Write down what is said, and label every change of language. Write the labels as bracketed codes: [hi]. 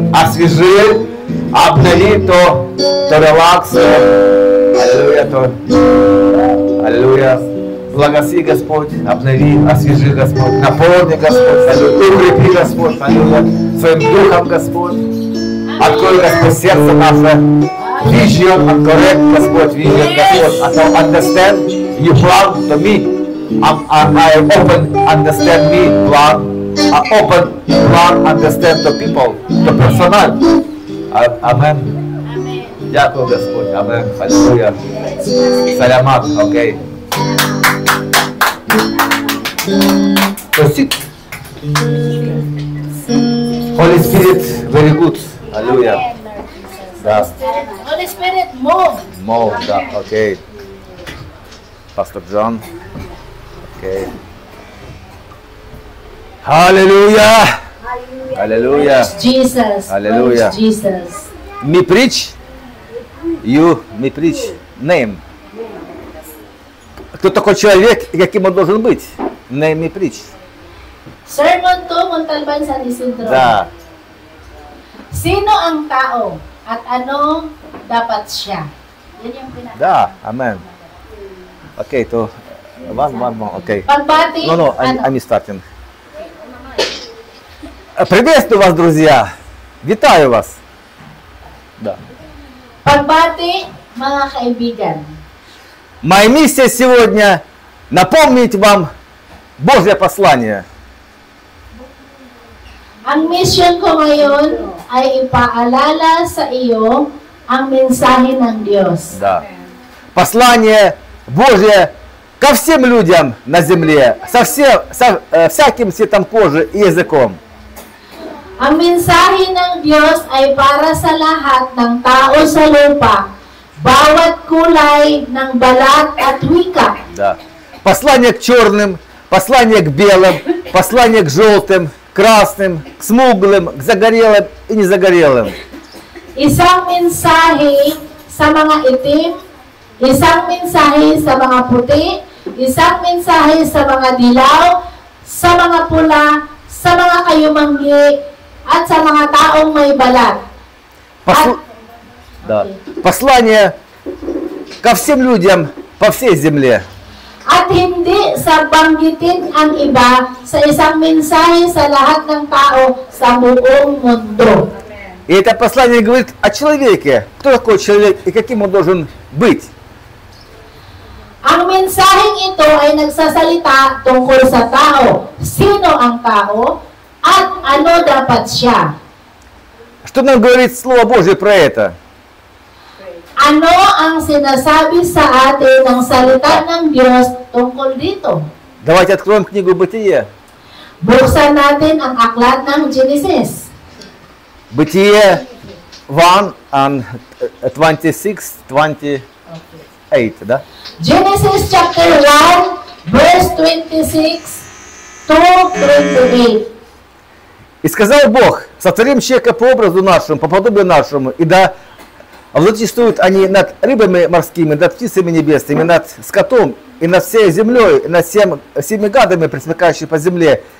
[ru] Освежи, обнови то релакс. Аллилуйя, то. Аллилуйя. Благослови, Господь, обнови, освежи, Господь. Наполни, Господь. Аллилуйя. Укрепи, Господь. Аллилуйя. Своим духом, Господь. Открой, Господь, сердце наше. [en] Vision and correct, Господь, vision, Господь. I understand you plan to me. I open, understand me, plan. I open, plan, understand the people, the personal. Amen. [uk] Дякую, Господь. [en] Amen. Hallelujah. Салямат. Okay. Proceed. Holy Spirit, very good. Hallelujah. Да. Holy Spirit, move. Move, да, окей. Pastor John. Окей. Hallelujah. Hallelujah. Jesus. Hallelujah. Jesus. Me preach. You me preach. Name. [ru] Кто такой человек, каким он должен быть? [en] Name me preach. Sermon 2, Montalban, San Isidro. [ru] Да. [tl] Sino ang tao at ano dapat siya? Yan yung pinaka. [ru] Да, amen. [en] Окей, то one more, окей. [tl] Pagbati. [en] No, I'm starting. [ru] Приветствую вас, друзья. [uk] Витаю вас. Да. [tl] Pagbati, mga kaibigan. [ru] Моя миссия сегодня напомнить вам Божье послание. [tl] Ang mission ko ngayon ay ipaalala sa iyo ang mensahe ng Diyos. [ru] Да. Послание Божье ко всем людям на земле, со всяким цветом кожи и языком. [tl] Ang mensahe ng Diyos ay para sa lahat ng tao sa lupa, bawat kulay ng balat at wika. [ru] Да. Послание к черным, послание к белым, послание к желтым, красным, к смуглым, к загорелым и незагорелым. [tl] Isang mensahe sa mga itim, isang mensahe sa mga puti, isang mensahe sa mga dilaw, sa mga pula, sa mga kayumanggi, at sa mga taong may balat. [ru] Да. Послание ко всем людям по всей земле. [tl] At hindi sa banggitin ang iba sa isang mensahe sa lahat ng tao sa buong mundo. [ru] И это послание говорит о человеке. Кто такой человек и каким он должен быть? [tl] Ang mensaheng ito ay nagsasalita tungkol sa tao. Sino ang tao at ano dapat siya? [ru] Что нам говорит Слово Божье про это? [tl] Ano ang sinasabi sa atin ng salita ng Diyos tungkol dito? [ru] Давайте откроем книгу Бытие. [tl] Buksan natin ang aklat ng Genesis. [ru] Бытие 1 and 26, 28, да? [en] Genesis chapter 1, verse 26 to 28. [ru] И сказал Бог, сотворим человека по образу нашему, по подобию нашему, и да владычествуют они над рыбами морскими, над птицами небесными, над скотом, и над всей землей, и над всеми гадами, пресмыкающими по земле.